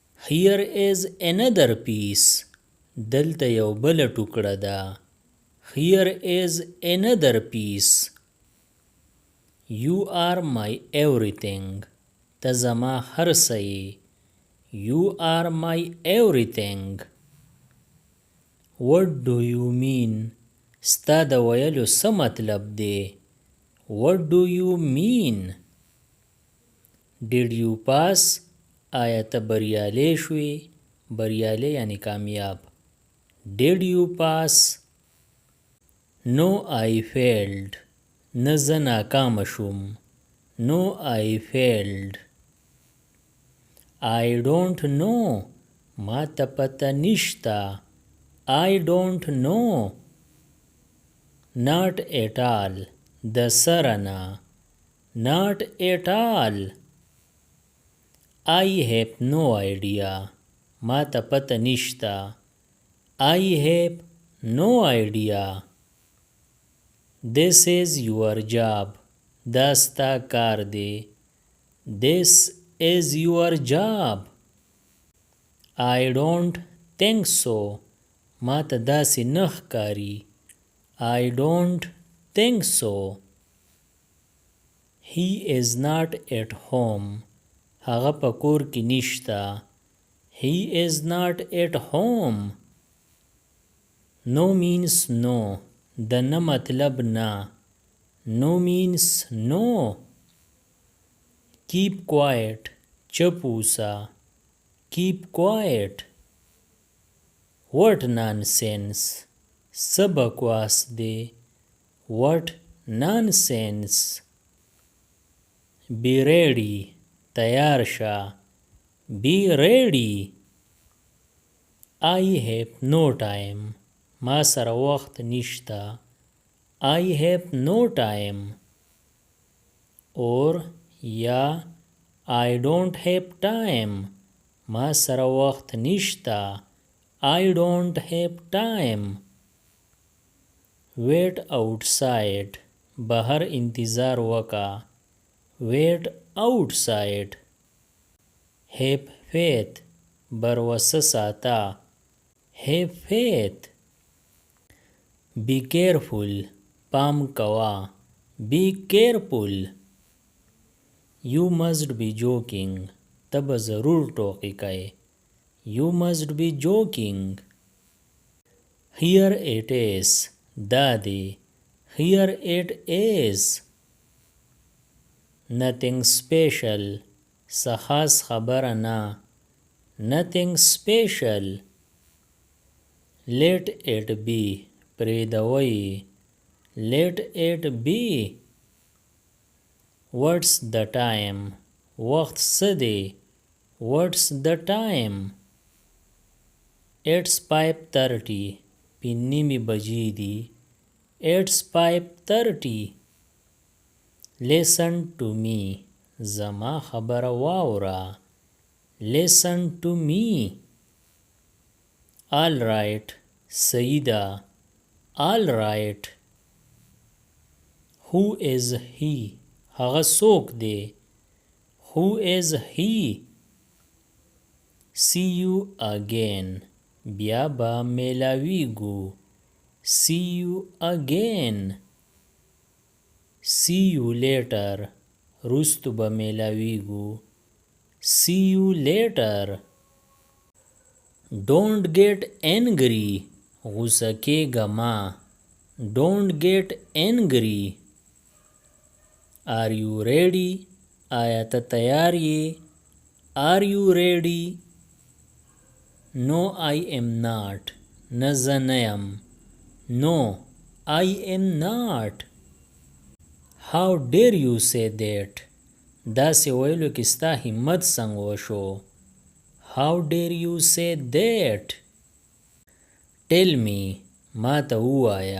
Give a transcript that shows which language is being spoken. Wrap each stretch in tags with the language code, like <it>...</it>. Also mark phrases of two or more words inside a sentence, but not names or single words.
<en>Here is another piece.</en> <ps>دلته یو بل ټوکړه ده.</ps> <en>Here is another piece. You are my everything.</en> <ps>ته زما هر څه یې.</ps> <en>You are my everything. What do you mean?</en> <ps>ستا د ویلو څه مطلب دی؟</ps> <en>What do you mean? Did you pass?</en> <ps>آیا ته بریالی شوې؟ بریالی یعنی کامیاب.</ps> <en>Did you pass? No, I failed.</en> <ps>نه زه ناکامه شوم.</ps> <en>No, I failed. I don't know.</en> <ps>ما ته پته نشته.</ps> <en>I don't know. Not at all.</en> <ps>د سره نه.</ps> <en>Not at all. I have no idea.</en> <ps>ما ته پته نشته.</ps> <en>I have no idea. This is your job.</en> <ps>دا ستا کار دی.</ps> <en>This is your job. I don't think so.</en> <ps>ما ته داسې نه ښکاري.</ps> <en>I don't think so. He is not at home.</en> <ps>هغه په کور کې نشته.</ps> <en>He is not at home. No means no.</en> <ps>د نه مطلب نه.</ps> <en>No means no. Keep quiet.</en> <ps>چپ اوسه.</ps> <en>Keep quiet. What nonsense.</en> <ps>څه بکواس دی.</ps> <en>What nonsense. Be ready.</en> <ps>تیار شه.</ps> <en>Be ready. I have no time.</en> <ps>ما سره وخت نشته.</ps> <en>I have no time. Or یا I don't have time.</en> <ps>ما سره وخت نشته.</ps> <en>I don't have time. Wait outside.</en> <ps>بهر انتظار وکا.</ps> <en>Wait outside. Have faith.</en> <ps>بروسه ساته.</ps> <en>Have faith. Be careful.</en> <ps>پام کوا.</ps> <en>Be careful. You must be joking.</en> <ps>تب ضرور ټوکی کوي.</ps> <en>You must be joking. Here it is.</en> <ps>دا دی.</ps> <en>Here it is. Nothing special.</en> <ps>څه خاص خبره نه.</ps> <en>Nothing special. Let it be. پرېږدوئ. Let it be. What's the time?</en> <ps>وخت څه دی.</ps> <en>What's the time? It's 5:30.</en> <ps>پنځه بجې دي.</ps> <en>It's 5:30. Listen to me.</en> <ps>زما خبره واوره.</ps> <en>Listen to me. All right.</en> <ps>صحیح ده.</ps> <en>All right. Who is he?</en> <ps>هغه څوک دی.</ps> <en>Who is he? See you again.</en> <ps>بیا به میلاویږو.</ps> <en>See you again. See you later.</en> <ps>رستو به میلاویږو.</ps> <en>See you later. Don't get angry.</en> <ps>غوسه کېږه مه.</ps> <en>Don't get angry. Are you ready?</en> <ps>آیا ته تیار یې.</ps> <en>Are you ready? No, I am not.</en> <ps>نه زه نه یم.</ps> <en>No, I am not. How dare you say that?</en> <ps>داسې ویلو کې ستا همت څنګه وشو.</ps> <en>How dare you say that? Tell me.</en> <ps>ما ته ووایه.</ps>